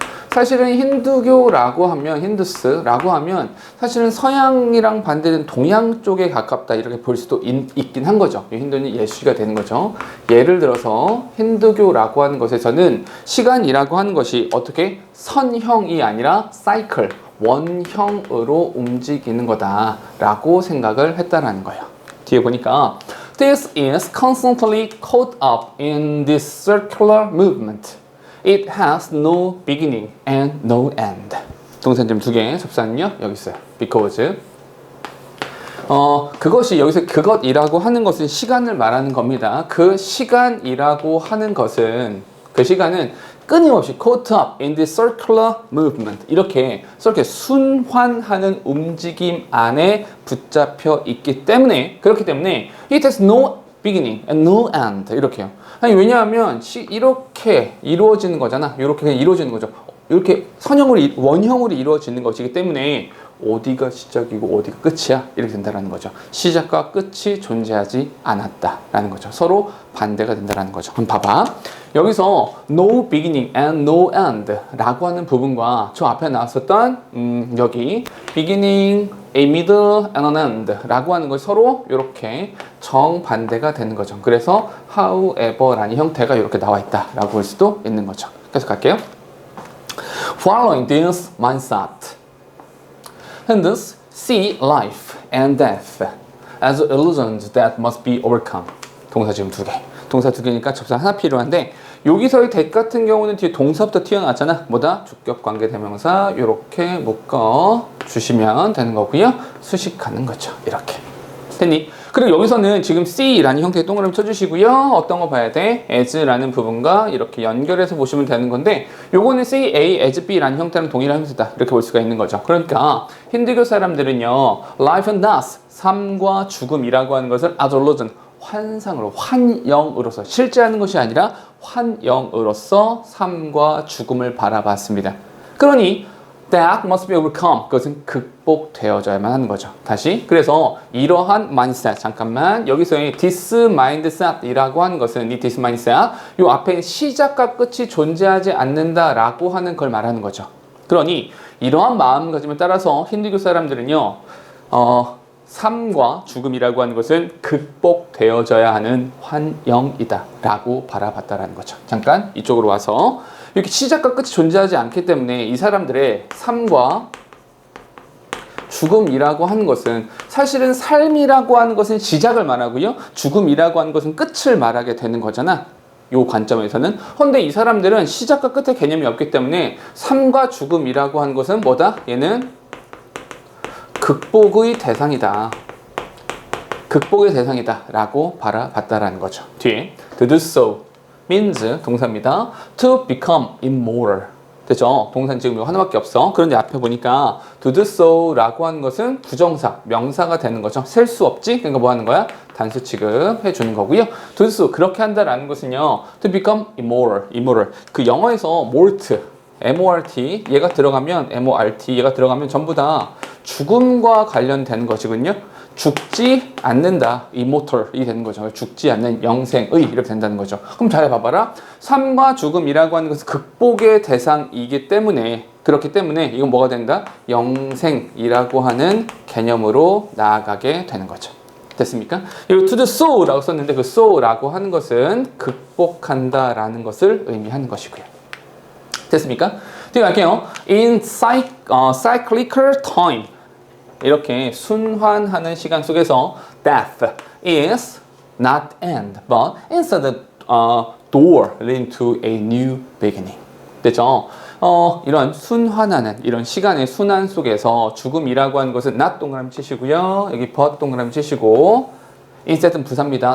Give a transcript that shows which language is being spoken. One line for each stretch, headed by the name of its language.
Korean: 사실은 힌두교라고 하면, 힌두스라고 하면 사실은 서양이랑 반대는 동양 쪽에 가깝다 이렇게 볼 수도 있긴 한 거죠. 힌두는 예수가 되는 거죠. 예를 들어서 힌두교라고 하는 것에서는 시간이라고 하는 것이 어떻게 선형이 아니라 사이클, 원형으로 움직이는 거다라고 생각을 했다라는 거예요.
English: 뒤에 보니까 This is constantly caught up in this circular movement. It has no beginning and no end.
Korean: 동사 지금 두 개 접수하는요 여기 있어요.
English: because.
Korean: 그것이 여기서 그것이라고 하는 것은 시간을 말하는 겁니다. 그 시간이라고 하는 것은 그 시간은 끊임없이
English: caught up in the circular movement
Korean: 이렇게 순환하는 움직임 안에 붙잡혀 있기 때문에 그렇기 때문에
English: it has no beginning and no end
Korean: 이렇게요. 아니 왜냐하면 이렇게 이루어지는 거잖아. 이렇게 그냥 이루어지는 거죠. 이렇게 원형으로 이루어지는 것이기 때문에 어디가 시작이고 어디가 끝이야 이렇게 된다는 거죠. 시작과 끝이 존재하지 않았다라는 거죠. 서로 반대가 된다는 거죠. 그럼 봐봐. 여기서
English: no beginning and no end
Korean: 라고 하는 부분과 저 앞에 나왔었던 여기
English: beginning, a middle and an end
Korean: 라고 하는 것이 서로 이렇게 정반대가 되는 거죠. 그래서 however 라는 형태가 이렇게 나와 있다 라고 볼 수도 있는 거죠. 계속 갈게요.
English: Following this mindset, Hindus see life and death as illusions that must be overcome.
Korean: 동사 지금 두 개. 동사 두 개니까 접수 하나 필요한데 여기서의 that 같은 경우는 뒤에 동사부터 튀어나왔잖아. 뭐다? 주격 관계 대명사 이렇게 묶어 주시면 되는 거고요. 수식하는 거죠. 이렇게. 됐니? 그리고 여기서는 지금 C라는 형태의 동그라미 쳐주시고요. 어떤 거 봐야 돼? as라는 부분과 이렇게 연결해서 보시면 되는 건데 요거는 C, A, as B라는 형태는 동일한 형태다. 이렇게 볼 수가 있는 거죠. 그러니까 힌두교 사람들은요.
English: Life and death,
Korean: 삶과 죽음이라고 하는 것을 as illusion, 환상으로, 환영으로서 실제 하는 것이 아니라 환영으로서 삶과 죽음을 바라봤습니다. 그러니
English: That must be overcome.
Korean: 그것은 극복되어져야만 하는 거죠. 다시. 그래서 이러한 mindset. 잠깐만. 여기서의 this mindset이라고 하는 것은 이 this mindset. 요 앞에 시작과 끝이 존재하지 않는다라고 하는 걸 말하는 거죠. 그러니 이러한 마음가짐에 따라서 힌두교 사람들은요. 삶과 죽음이라고 하는 것은 극복되어져야 하는 환영이다 라고 바라봤다라는 거죠. 잠깐 이쪽으로 와서 이렇게 시작과 끝이 존재하지 않기 때문에 이 사람들의 삶과 죽음이라고 하는 것은 사실은 삶이라고 하는 것은 시작을 말하고요. 죽음이라고 하는 것은 끝을 말하게 되는 거잖아. 요 관점에서는. 그런데 이 사람들은 시작과 끝의 개념이 없기 때문에 삶과 죽음이라고 하는 것은 뭐다? 얘는 극복의 대상이다. 극복의 대상이다 라고 바라봤다라는 거죠. 뒤에
English: to do so means
Korean: 동사입니다.
English: to become immortal. 됐죠?
Korean: 동사는 지금 이거 하나밖에 없어. 그런데 앞에 보니까 to do so 라고 하는 것은 부정사, 명사가 되는 거죠. 셀 수 없지? 그러니까 뭐 하는 거야? 단수 취급해 주는 거고요. to do so, 그렇게 한다라는 것은요.
English: to become immortal.
Korean: 그 영어에서 mort, M-O-R-T, 얘가 들어가면 M-O-R-T, 얘가 들어가면 전부 다 죽음과 관련된 것이군요. 죽지 않는다, immortal이 되는 거죠. 죽지 않는 영생의 이렇게 된다는 거죠. 그럼 잘 봐봐라. 삶과 죽음이라고 하는 것은 극복의 대상이기 때문에 그렇기 때문에 이건 뭐가 된다? 영생이라고 하는 개념으로 나아가게 되는 거죠. 됐습니까? 그리고 to the soul라고 썼는데 그 soul라고 하는 것은 극복한다라는 것을 의미하는 것이고요. 됐습니까? 뒤에 갈게요.
English: In cyclical time
Korean: 이렇게 순환하는 시간 속에서
English: death is not end, but instead a door leading to a new beginning.
Korean: 됐죠? 이런 순환하는 이런 시간의 순환 속에서 죽음이라고 하는 것은 not 동그라미 치시고요. 여기 but 동그라미 치시고 instead은 부사입니다.